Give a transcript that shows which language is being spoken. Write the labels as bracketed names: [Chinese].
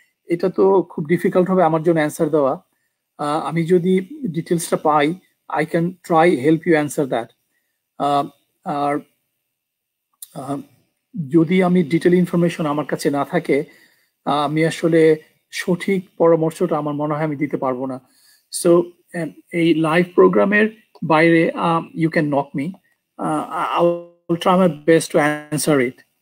[Bangla] এটা তো খুব ডিফিকাল্ট হবে আমার জন্য অ্যান্সার দেওয়া। আমি যদি ডিটেলসটা পাই, [English] I can try help you answer that. [Bangla] আর যদি আমি ডিটেল ইনফরমেশন আমার কাছে না থাকে, আমি আসলে সঠিক পরামর্শটা আমার মনে হয় আমি দিতে পারবো না। [English] so [Bangla] এই লাইভ প্রোগ্রামের বাইরে [English] You can knock me, I will try my best to answer it.